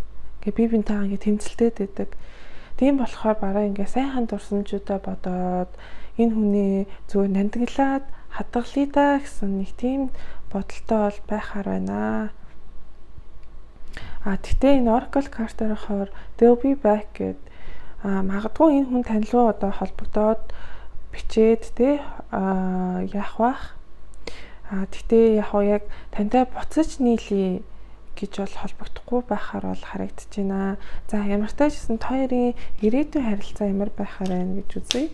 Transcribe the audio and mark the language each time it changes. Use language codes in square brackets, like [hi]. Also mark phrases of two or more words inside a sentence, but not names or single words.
[mn] Ингээд бие биентэйгээ ингээд тэмцэлтэй байдаг. Тийм болохоор бараа ингээд сайхан дурсамжуудаа бодоод энэ хүний зүгээр нандинглаад хадгалъя да гэсэн нэг тийм бодолтой бол байхаар байна. Тэгтээ энэ Oracle картаар хоор [en] they'll be back [mn] гэд магадгүй энэ хүн тань руу одоо холбогдоод бичээд те яах бах. Тэгтээ яг тантай буцаж нийлье гэж бол холбогдохгүй байхаар бол харагдаж байна. За ямар ч таажсэн хоёрын ирээдүйн харилцаа ямар байхаар байна гэж үзье.